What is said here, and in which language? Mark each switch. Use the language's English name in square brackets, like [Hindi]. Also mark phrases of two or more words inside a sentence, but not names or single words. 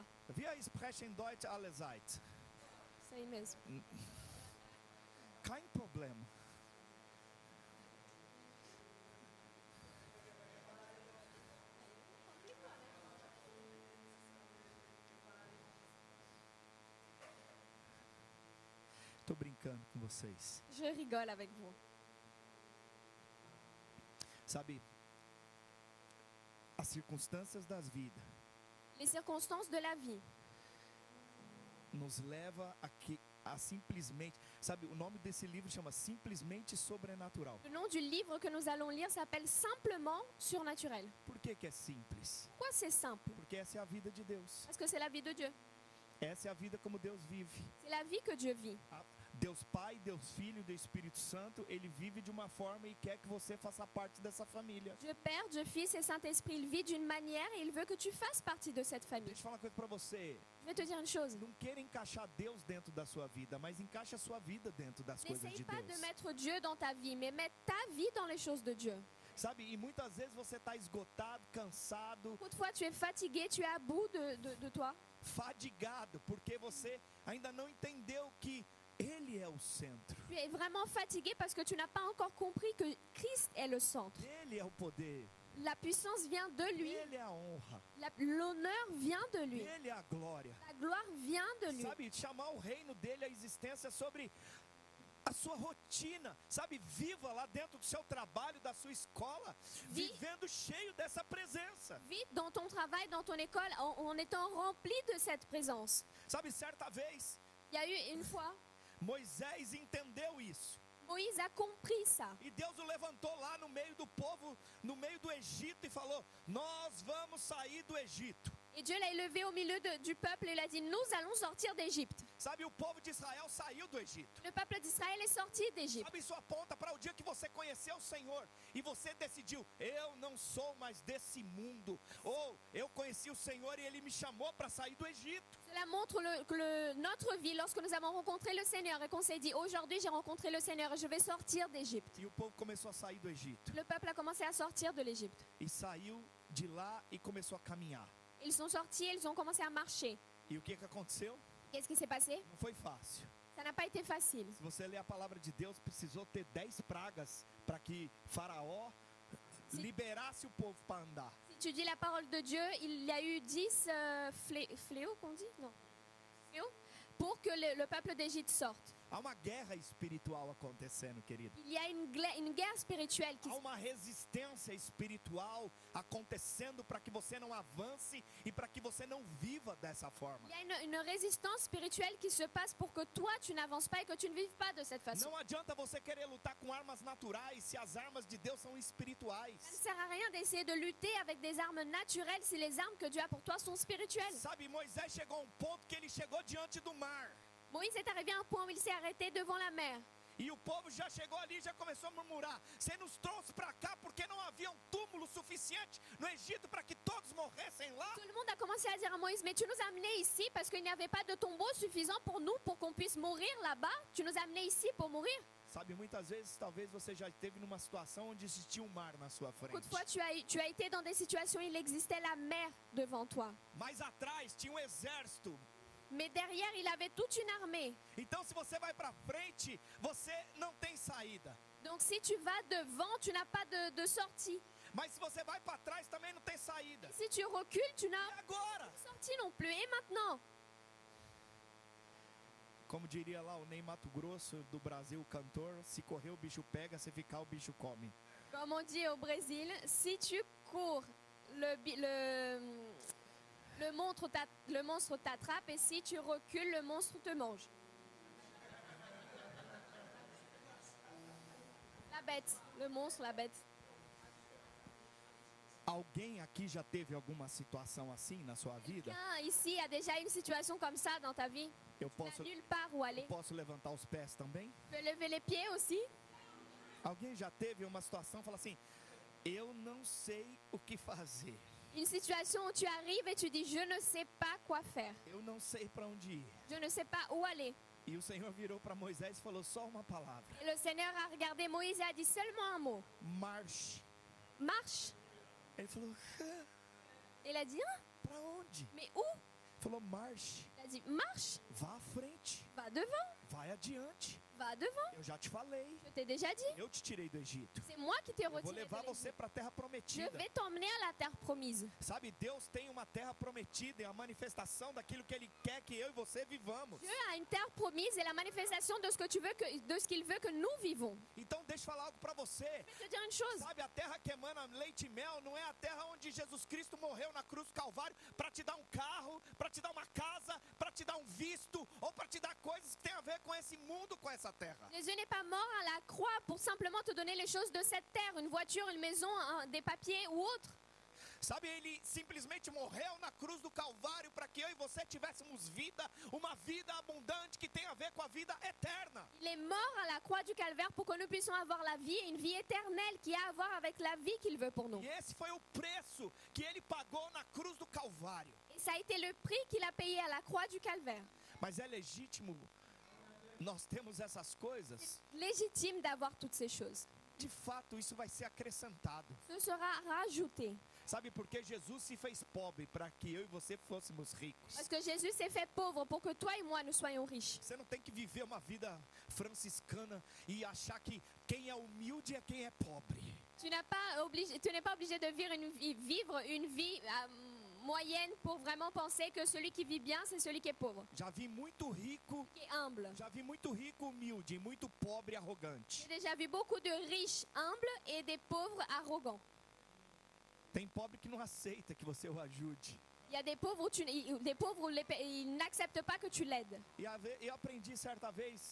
[German] Wir sprechen Deutsch alle Zeit. [Portuguese] C'est aí mesmo. Kein problema. Tô brincando com vocês. [French] Je rigole avec vous. [Portuguese] Sabe, as circunstâncias das vidas [French] Les circonstances de la vie [Portuguese] nos leva simplesmente, sabe, o nome desse livro chama Simplesmente Sobrenatural. [French] Le nom du livre que nous allons lire s'appelle Simplement surnaturel. [Portuguese] Por que é simples? [French] Pourquoi c'est simple? [Portuguese] Porque essa é a vida de Deus. [French] Parce que c'est la vie de Dieu. [Portuguese] Essa é a vida como Deus vive. [French] C'est la vie que Dieu vit. [Portuguese] Deus Pai, Deus Filho, Deus Espírito Santo, Ele vive de uma forma e quer que você faça parte dessa família. [French] Dieu Père, Dieu Fils et Saint-Esprit, il vit d'une manière et il veut que tu fasses partie de cette famille. [Portuguese] Deixa eu falar uma coisa pra você. [French] Je vais te dire une chose. [Portuguese] Não queira encaixar Deus dentro da sua vida, mas encaixe a sua vida dentro das coisas [French] N'essaye de pas de [Portuguese] Deus. [French] mettre Dieu dans ta vie, mais mets ta vie dans les choses de Dieu. [Portuguese] Sabe, e muitas vezes você está esgotado, cansado, [French] Toutefois, tu es fatigué, tu es à bout de toi. [Portuguese] fadigado, porque você ainda não entendeu que Ele é o centro. [French] Tu es vraiment fatigué parce que tu n'as pas encore compris que Christ est le centre. [Portuguese] Ele é o poder. [French] La puissance vient de lui, [Portuguese] Ele é a honra. [French] l'honneur vient de lui, [Portuguese] Ele é a glória. [French] la gloire vient de lui. [Portuguese] Sabe, chamar o reino dele à existência sobre a sua rotina, sabe, viva lá dentro do seu trabalho, da sua escola, vivendo cheio dessa presença. [French] Vis dans ton travail, dans ton école, en étant rempli de cette présence. [Portuguese] Sabe, certa vez, [French] Il y a eu une fois, [Portuguese] Moisés entendeu isso. [French] Moïse a compris ça. [Portuguese] E Deus o levantou lá no meio do povo, no meio do Egito e falou, nós vamos sair do Egito. [French] Et Dieu l'a élevé au milieu du peuple et il a dit, nous allons sortir d'Égypte. [Portuguese] Sabe, o povo de Israel saiu do Egito. [French] Le peuple d'Israël est sorti d'Égypte. [Portuguese] Sabe, isso aponta para o dia que você conheceu o Senhor e você decidiu, eu não sou mais desse mundo. Ou eu conheci o Senhor e Ele me chamou para sair do Egito. [French] Cela montre notre vie lorsque nous avons rencontré le Seigneur et qu'on s'est dit, aujourd'hui j'ai rencontré le Seigneur et je vais sortir d'Égypte. [Portuguese] E o povo começou a sair do Egito. [French] Le peuple a commencé à sortir de l'Égypte. [Portuguese] E saiu de lá e começou a caminhar. [French] Ils sont sortis, ils ont commencé à marcher. [Portuguese] E o que aconteceu? [French] Qu'est-ce qui s'est passé? [Portuguese] Não foi fácil. [French] Ça n'a pas été facile. [Portuguese] Se você ler a palavra de Deus, precisou ter 10 pragas para que Faraó liberasse o povo para andar. [French] Si tu dis la parole de Dieu, il y a eu 10 fléaux, qu'on dit? Non. Fléaux, pour que le peuple d'Égypte sorte. [Portuguese] Há uma guerra espiritual acontecendo, querido. [French] Il y a une guerre spirituelle qui [Portuguese] Há uma resistência espiritual acontecendo para que você não avance e para que você não viva dessa forma. [French] Il y a une résistance spirituelle qui se passe pour que toi, tu n'avances pas et que tu ne vives pas de cette façon. [Portuguese] Não adianta você querer lutar com armas naturais se as armas de Deus são espirituais. [French] Ça ne sert à rien d'essayer de lutter avec des armes naturelles si les armes que Dieu a pour toi sont spirituelles. [Portuguese] Sabe, Moisés chegou a um ponto que ele chegou diante do mar. [French] Moïse est arrivé à un point où il s'est arrêté devant la mer. [Portuguese] E o povo já chegou ali e já começou a murmurar. Você nos trouxe para cá porque não havia um túmulo suficiente no Egito para que todos morressem lá? [French] Tout le monde a commencé à dire à Moïse, mais tu nous as amenés ici parce qu'il n'y avait pas de tombeau suffisant pour nous, pour qu'on puisse mourir là-bas. Tu nous as amenés ici pour mourir. [Portuguese] Sabe, muitas vezes, talvez você já esteve numa situação onde existia um mar na sua frente. [French] Toutefois, tu as été dans des situations où il existait la mer devant toi. [Portuguese] Mas atrás tinha um exército. [French] Mais derrière, il avait toute une armée. [Portuguese] Então, se você vai para frente, você não tem saída. [French] Donc si tu vas devant, tu n'as pas de sortie. [Portuguese] Mas se você vai para trás, também não tem saída. [French] Si tu recules, tu n'as [Portuguese] E agora? [French] pas de sortie non plus. Et maintenant? [Portuguese] Como diria lá o Ney Mato Grosso do Brasil, o cantor, se correr o bicho pega, se ficar o bicho come. [French] Comme on dit au Brésil, si tu cours, le monstre t'attrape et si tu recules, le monstre te mange. La bête, le monstre, la bête. [Portuguese] Alguém aqui já teve alguma situação assim na sua vida? [French] Quelqu'un ici a déjà une situation comme ça dans ta vie? [Portuguese] Eu [French] Tu n'as [Portuguese] posso, [French] nulle part où aller. [Portuguese] posso levantar os pés também? [French] Tu peux lever les pieds aussi. [Portuguese] Alguém já teve uma situação e fala assim, eu não sei o que fazer. [French] Une situation où tu arrives et tu dis, je ne sais pas quoi faire. [Portuguese] Eu não sei para onde ir. [French] Je ne sais pas où aller. [Portuguese] E o Senhor virou para Moisés e falou só uma palavra. [French] Et le Seigneur a regardé Moïse et a dit seulement un mot. Marche. Marche. [Portuguese] Ele falou, [French] Il a dit, hein? [Portuguese] para onde? [French] Mais où? [Portuguese] Ele falou, marche. [French] Il a dit, marche. [Portuguese] Vá à frente. [French] Va devant. [Portuguese] Vai adiante. [French] Va devant. [Portuguese] Eu já te falei. [French] Je t'ai déjà dit. [Portuguese] Eu te tirei do Egito. [French] C'est moi qui t'ai [Portuguese] Eu vou [French] retiré de [Portuguese] levar [French] l'Égypte. [Portuguese] você para a terra [French] Je [Portuguese] prometida. [French] vais t'emmener à la terre promise. [Portuguese] Sabe, Deus tem uma terra prometida, é a manifestação daquilo que Ele quer que eu e você vivamos. [French] Dieu a une terre promise et la manifestation de ce que tu veux de ce qu'il veut que nous vivons. [Portuguese] Então deixa eu falar algo para você. [French] Je vais te dire une chose. [Portuguese] Sabe, a terra que emana leite e mel não é a terra onde Jesus Cristo morreu na cruz do Calvário para te dar um carro, para te dar uma casa, para te dar um visto ou para te dar coisas que têm a ver com esse mundo, com essa terra. [French] Jésus n'est pas mort à la croix pour simplement te donner les choses de cette terre, une voiture, une maison, des papiers ou autre. [Portuguese] Sabe, ele simplesmente morreu na cruz do Calvário para que eu e você tivéssemos vida, uma vida abundante que tem a ver com a vida eterna. [French] Il est mort à la croix du calvaire pour que nous puissions avoir la vie, et une vie éternelle qui a à voir avec la vie qu'il veut pour nous. [Portuguese] E esse foi o preço que ele pagou na cruz do Calvário. [French] Et ça a été le prix qu'il a payé à la croix du calvaire. [Portuguese] Mas é legítimo nós temos essas coisas? [French] Légitime d'avoir toutes ces choses. [Portuguese] De fato, isso vai ser acrescentado. [French] Ce sera rajouté. [Portuguese] Sabe por que Jesus se fez pobre para que eu e você fôssemos ricos? [French] Parce que Jésus s'est fait pauvre pour que toi et moi nous soyons riches. [Portuguese] Você não tem que viver uma vida franciscana e achar que quem é humilde é quem é pobre. [French] Tu n'es pas obligé de vivre une vie moyenne pour vraiment penser que celui qui vit bien, c'est celui qui est pauvre, [Portuguese] Já vi muito rico, [French] qui est humble. [Portuguese] humilde e muito pobre arrogante. [French] J'ai déjà vu beaucoup de riches humbles et des pauvres arrogants. [Portuguese] Tem pobre que não aceita que você o ajude. [French] Il y a des pauvres où ils n'acceptent pas que tu l'aides. [Portuguese] E eu aprendi certa vez